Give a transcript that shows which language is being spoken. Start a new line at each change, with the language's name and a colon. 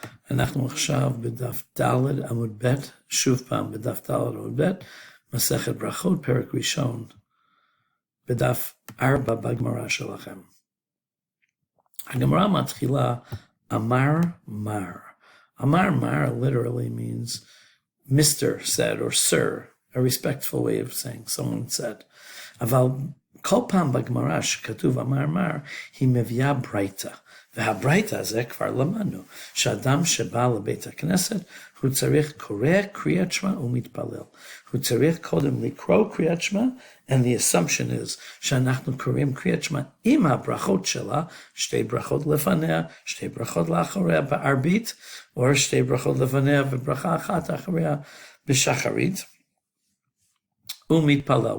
Hebrew: אנחנו עכשיו בדף ד' עמוד ב', שוב פעם בדף ד' עמוד ב', מסכת ברכות, פרק ראשון, בדף 4 בגמרא שלכם. הגמרא מתחילה, אמר מר. אמר מר
English: literally means Mr. said or sir, a respectful way of saying someone said.
Hebrew: אבל כל פעם בגמרא שכתוב אמר מר, היא מביאה ברייתא. והברייתא הזה כבר למדנו, שאדם שבא לבית הכנסת, הוא צריך קורא קריאת שמע ומתפלל. הוא צריך קודם לקרוא קריאת שמע,
English: and the assumption is
Hebrew: שאנחנו קוראים קריאת שמע עם הברכות שלה, שתי ברכות לפניה, שתי ברכות לאחריה בערבית, או שתי ברכות לפניה וברכה אחת אחריה בשחרית. ומתפלל.